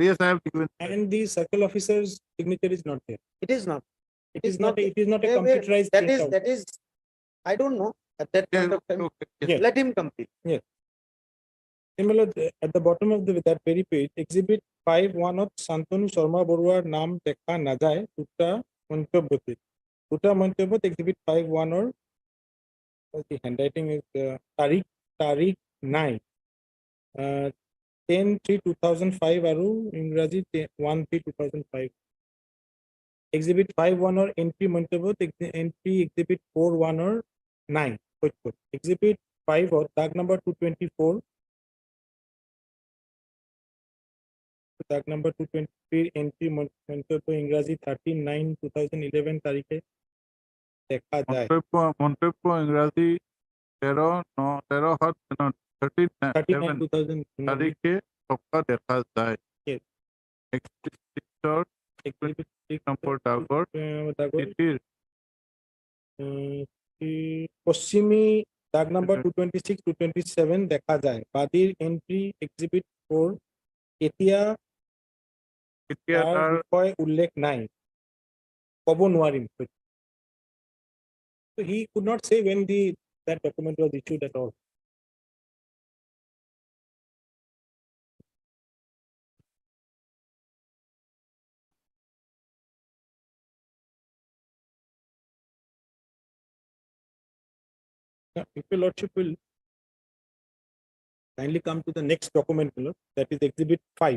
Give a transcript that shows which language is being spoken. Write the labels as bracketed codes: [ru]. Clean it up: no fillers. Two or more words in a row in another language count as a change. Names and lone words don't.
[en] Yes, I have given. And the circle officer's signature is not there. it is not. It is not. It is not a Wait, wait, computerized. printout. that is, I don't know, at that point of time, Okay. Yes. let him complete. Similar, at the bottom of that very page, exhibit 5-1 [as] শান্তনু শৰ্মা বৰুৱাৰ নাম দেখা নাযায় দুটা মন্তব্যতে। দুটা মন্তব্যত [en] exhibit 5-1 the handwriting is [as] তাৰিখ নাই 10/3/2005 আৰু ইংৰাজী 1/3/2005 [en] exhibit 5-1 entry [as] মন্তব্যত [en] entry exhibit 4-1 [as] নাই exhibit 5 দাগ number 224 দাগ নাম্বার 223 এন্ট্রি মন্তব্য ইংরাজি 13/9/2011 তারিখে দেখা যায়। মন্তব্য ইংরাজি 13/9/13 তারিখে ছপা দেখা যায়। [en] Yes. [as] Exhibit নম্বর ডাগর চিঠির পশ্চিমী দাগ নাম্বার 226 227 দেখা যায়। বাদীর [en] entry exhibit [as] 4 এতিয়া এতিয়া তাৰ তাৰ বিষয়ে উল্লেখ নাই, ক'ব নোৱাৰিম। [en] So he could not say when that document was issued at all. Now, if your lordship will kindly come to the next document, my lord, that is exhibit 5.